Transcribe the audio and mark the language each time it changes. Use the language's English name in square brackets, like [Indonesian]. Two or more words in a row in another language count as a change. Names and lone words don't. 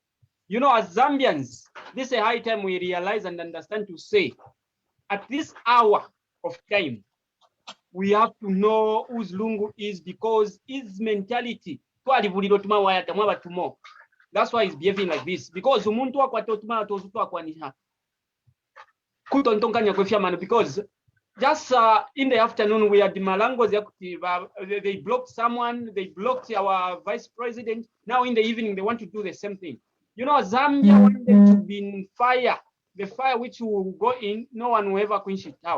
[English] You know, as Zambians, this is a high time we realize and understand to say, at this hour of time, we have to know whose Lungu is, because his mentality, That's why he's behaving like this. [Bemba] Because umuntu wakwatotuma tozutu akwanisha. Kutontonkanya kwefia [English] because just in the afternoon we had the Malango executive. They blocked someone. They blocked our vice president. Now in the evening they want to do the same thing. You know, Zambia wanted to be in fire. The fire which will go in, no one will ever quench it out.